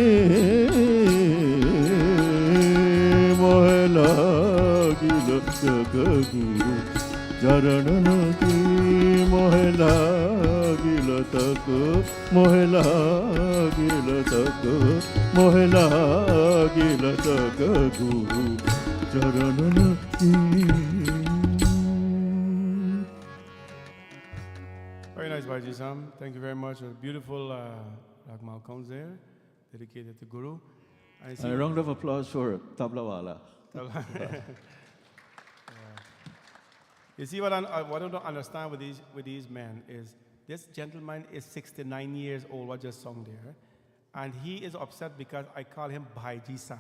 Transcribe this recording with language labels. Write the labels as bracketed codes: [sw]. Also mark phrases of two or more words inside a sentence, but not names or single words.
[hi] मोहे लागिलत गुरु चरणन की मोहे लागिलत मोहे लागिलत मोहे लागिलत गुरु चरणन की. [en] Very nice, Bhaji Sam. Thank you very much. A beautiful Ragmal comes there, dedicated to Guru. A round of applause for Tablawala. You see what I don't understand with these men is this gentleman is 69 years old, what just sung there, and he is upset because I call him Bhaji Sam.